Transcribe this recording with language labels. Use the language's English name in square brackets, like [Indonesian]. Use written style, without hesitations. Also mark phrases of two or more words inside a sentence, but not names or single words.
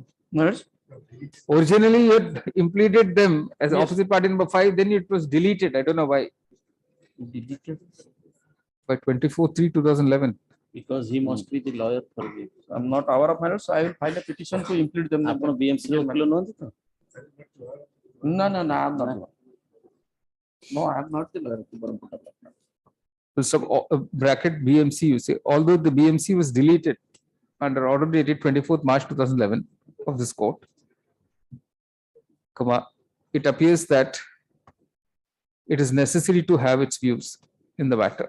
[English] Originally, you had implemented them as Yes. opposite party number 5, then it was deleted. I don't know why. Deleted By 24/3/2011. because he must be the lawyer for this. I'm not aware of matters, so I will file a petition to implement them. [Odia] ଆପଣ BMC ର ଓକିଲ ନୁହନ୍ତି ତ? [English] No, I'm not. No, I'm not the lawyer. Full stop, bracket BMC, you say, although the BMC was deleted under order dated 24th March 2011 of this court, it appears that it is necessary to have its views in the matter.